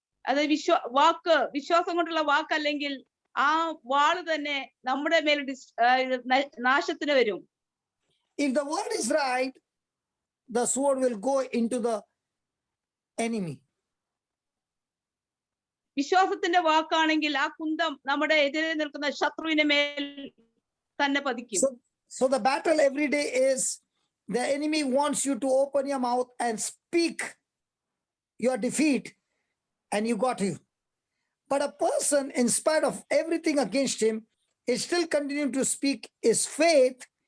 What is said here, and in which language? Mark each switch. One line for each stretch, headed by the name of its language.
Malayalam: അത് വിശ്വാസം കൊണ്ടുള്ള വാക്കല്ലെങ്കിൽ ആ വാള് തന്നെ നമ്മുടെ മേൽ നാശത്തിന് വരും.
English: If the word is right, the sword will go into the enemy.
Malayalam: വിശ്വാസത്തിന്റെ വാക്കാണെങ്കിൽ ആ കുന്തം നമ്മുടെ എതിരെ നിൽക്കുന്ന ശത്രുവിനെ മേൽ തന്നെ പതിക്കും.
English: So the battle every day is the enemy wants you to open your mouth and speak your defeat, and you got you. But a person, in spite of everything against him, is still continuing to speak his faith.